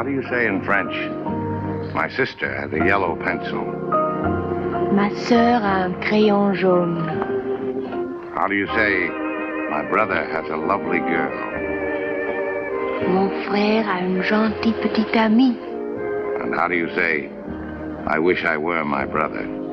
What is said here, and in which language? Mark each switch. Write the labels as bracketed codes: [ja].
[en] Say in French, my sister has a yellow pencil. [fr] Ma sœur a un crayon jaune. [en] How do you say, my brother has a lovely girl? [fr] Mon frère a une gentille petite amie. [en] And how do you say, I wish I were my brother?